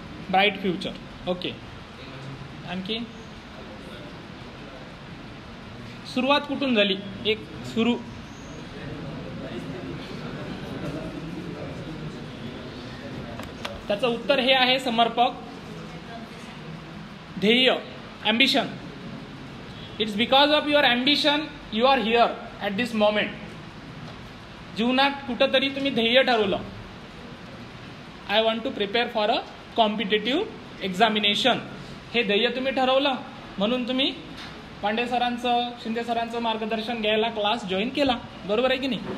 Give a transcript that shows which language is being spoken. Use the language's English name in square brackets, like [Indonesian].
[English] Bright future. Okay, [Marathi] आणखी? सुरुवात कुठून झाली? एक सुरू त्याचं उत्तर हे आहे समर्पक. ध्येय, ambition. [English] It's because of your ambition you are here at this moment. [Marathi] जीवनात कुठंतरी तुम्ही ध्येय ठरवलं, [English] I want to prepare for a competitive examination. [Marathi] हे ध्येय तुम्ही ठरवलं म्हणून तुम्ही पांडे सरांचं, शिंदे सरांचं मार्गदर्शन घ्यायला क्लास जॉईन केला. बरोबर आहे की नाही?